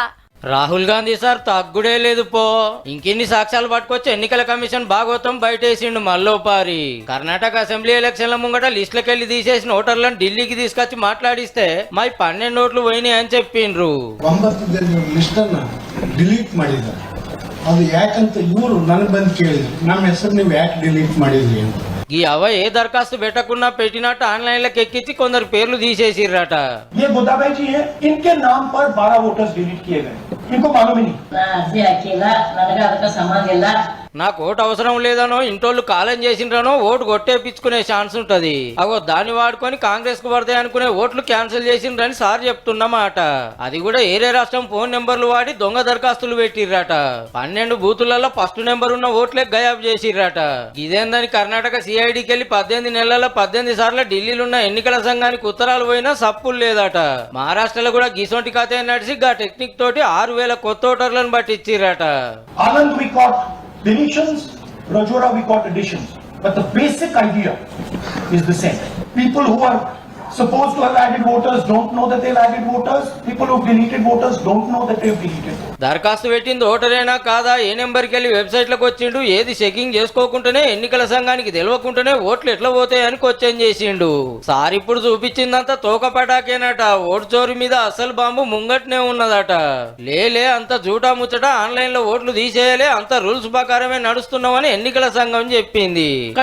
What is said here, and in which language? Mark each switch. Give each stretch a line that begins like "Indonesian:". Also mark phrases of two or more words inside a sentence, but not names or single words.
Telugu: రాహుల్ గాంధీ సార్ తగ్గుడే లేదు పో. ఇంకెన్ని సాక్ష్యాలు పట్టుకొచ్చి ఎన్నికల కమిషన్ భాగవతం బయటేసిండు మల్లోపారి. కర్ణాటక అసెంబ్లీ ఎలక్షన్ల ముంగట లిస్టులకెళ్లి తీసేసిన ఓటర్లను ఢిల్లీకి తీసుకొచ్చి మాట్లాడిస్తే మై 12 ఓట్లు పోయినాయి అని చెప్పిండ్రు.
Kannada: 9 లిస్ಟನ್ನ ಡಿಲೀಟ್ ಮಾಡಿದ್ದಾರೆ. ಅದು ಯಾಕಂತ ಇವರು ನನಗೆ ಬಂದು ಕೇಳಿದ್ರು, ನಮ್ಮ ಹೆಸರು ನೀವು ಯಾಕೆ ಡಿಲೀಟ್ ಮಾಡಿದ್ರಿ ಅಂತ.
Telugu: ఈ అవ ఏ దరఖాస్తు పెట్టకుండా పెట్టినట్టు ఆన్లైన్ లో ఎక్కించి కొందరు పేర్లు తీసేసిర్రట.
Hindi: ये गोदाबाई जी है, इनके नाम पर 12
English: voters delete
Hindi: किए गए, इनको मालूम ही नहीं.
Telugu: నాకు ఓటు అవసరం లేదనో ఇంటోళ్ళు కాలం చేసిండ్రనో ఓటు కొట్టేపించుకునే ఛాన్స్ ఉంటది. అగో దాన్ని వాడుకొని కాంగ్రెస్ కు పడతాయి అనుకునే ఓట్లు క్యాన్సిల్ చేసిండ్రని సార్ చెప్తున్నమాట. అది కూడా ఏరే రాష్ట్రం ఫోన్ నెంబర్లు వాడి దొంగ దరఖాస్తులు పెట్టిర్రట. 12 బూతులలో
English: first number
Telugu: ఉన్న ఓట్లే గయాబ్ చేసిర్రట. ఇదేందని కర్ణాటక సిఐడికి వెళ్లి 18 నెలల 18 సార్లు ఢిల్లీలో ఉన్న ఎన్నికల సంఘానికి ఉత్తరాలు పోయినా సప్పులు లేదట. మహారాష్ట్రలో కూడా గిసొంటి కథ నడిచి గా టెక్నిక్ తోటి 6000 కొత్త ఓటర్లను పట్టించిర్రట.
English: Anand we got deletions, Rajora we got additions, but the basic idea is the same. People who are supposed to have added voters don't know that they've added voters. People who've deleted voters don't know that they've deleted voters.
Telugu: దరఖాస్తు పెట్టింది ఓటరేనా కాదా, ఏ నెంబర్కి వెళ్ళి వెబ్సైట్ లకు వచ్చిండు, ఏది చెకింగ్ చేసుకోకుండానే ఎన్నికల సంఘానికి తెలియకుండానే ఓట్లు ఎట్లా పోతాయని క్వశ్చన్ చేసిండు. సార్ ఇప్పుడు చూపించిందంతా తోక పటాకేనట. ఓటు చోరీ మీద అసలు బాంబు ముంగట్నే ఉన్నదట. లేలే అంత జూటా ముచ్చట, ఆన్లైన్ లో ఓట్లు తీసేయాలి, అంత రూల్స్ ప్రకారమే నడుస్తున్నామని ఎన్నికల సంఘం చెప్పింది.